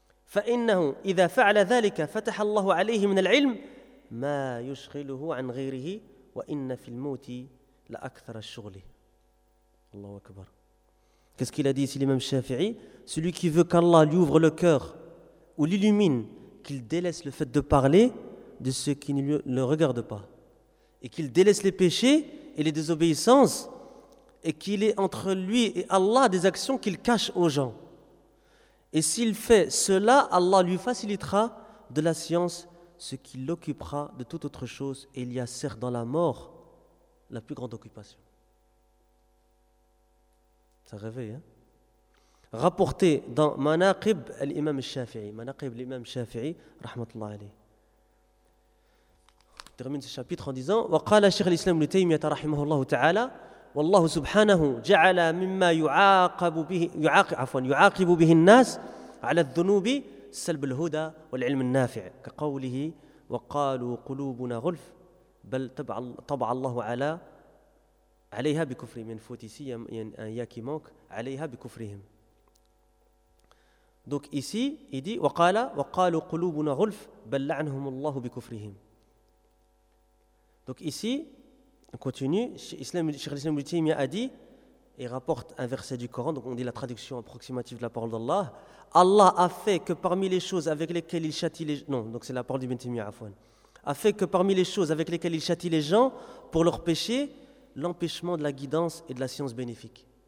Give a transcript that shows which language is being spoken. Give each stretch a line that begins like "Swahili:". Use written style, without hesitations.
Arabic: فإنه إذا فعل ذلك فتح الله عليه من العلم ما يشغله عن غيره، وإن في الموت لأكثر الشغل. الله أكبر.
French: Qu'est-ce qu'il a dit ici l'imam Shafi'i ? Celui qui veut qu'Allah lui ouvre le cœur ou l'illumine, qu'il délaisse le fait de parler de ceux qui ne le regardent pas, et qu'il délaisse les péchés et les désobéissances, et qu'il ait entre lui et Allah des actions qu'il cache aux gens. Et s'il fait cela, Allah lui facilitera de la science ce qui l'occupera de toute autre chose. Et il y a certes dans la mort la plus grande occupation. Ça réveille, hein? Rapporté dans Manaqib l'imam Shafi'i. Manaqib l'imam Shafi'i, rahmatullah alayhi. Termine ce chapitre en disant
Arabic: « وقال شيخ الإسلام ابن تيمية رحمه الله تعالى والله سبحانه جعل مما يعاقب به يعاقب به الناس على الذنوب سلب الهدى والعلم النافع كقوله وقالوا قلوبنا غلف بل طبع الله على عليها بكفرهم فوتيسي ياكي مونك عليها بكفرهم.
French: Donc ici il dit
Arabic: وقال وقالوا قلوبنا غلف بل لعنهم الله بكفرهم.
French: Donc ici on continue, Cheikh l'Islam ibn Taymiyyah a dit, et rapporte un verset du Coran, donc on dit la traduction approximative de la parole d'Allah, Allah a fait que parmi les choses avec lesquelles il châtie les gens, non, donc c'est la parole d'Ibn Taymiyyah, Afwan, a fait que parmi les choses avec lesquelles il châtie les gens pour leur péché, l'empêchement de la guidance et de la science bénéfique.